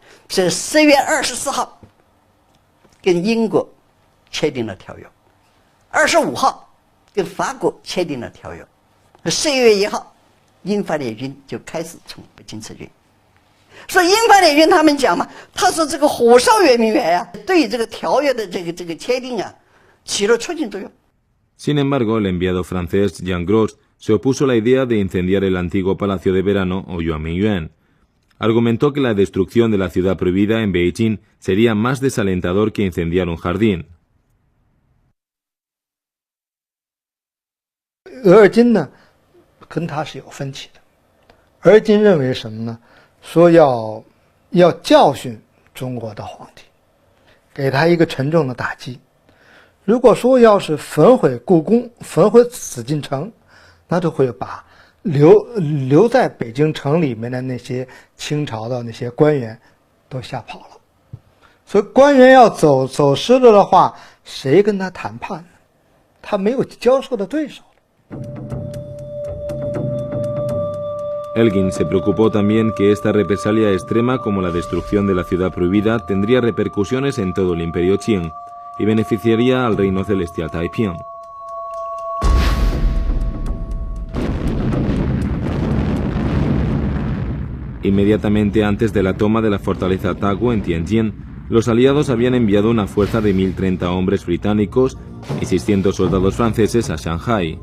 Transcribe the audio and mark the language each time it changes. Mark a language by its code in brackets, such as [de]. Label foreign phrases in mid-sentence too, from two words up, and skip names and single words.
[zh] 是10月24号跟英国签订了条约，25号跟法国签订了条约，11月1号。英法联军就开始从北京撤军，所以英法联军他们讲嘛，他说这个火烧圆明园呀，对于这个条约的这个签订啊，起了促进作用。 [es] Sin embargo, el enviado francés Jean Gros se opuso a la idea de incendiar el antiguo palacio de verano o Yuan Mingyuan. Argumentó que la destrucción de la ciudad prohibida en Beijing sería más desalentador que incendiar un jardín. [zh] 尔金呢？跟他是有分歧的，尔金认为什么呢？说要教训中国的皇帝，给他一个沉重的打击。如果说要是焚毁故宫、焚毁紫禁城，那就会把留在北京城里面的那些清朝的那些官员都吓跑了。所以官员要走失了的话，谁跟他谈判呢？他没有交涉的对手。 [es] Elgin se preocupó también que esta represalia extrema como la destrucción de la ciudad prohibida tendría repercusiones en todo el imperio Qing y beneficiaría al reino celestial Taiping. Inmediatamente antes de la toma de la fortaleza Taguo en Tianjin, los aliados habían enviado una fuerza de 1030 hombres británicos y 600 soldados franceses a Shanghai.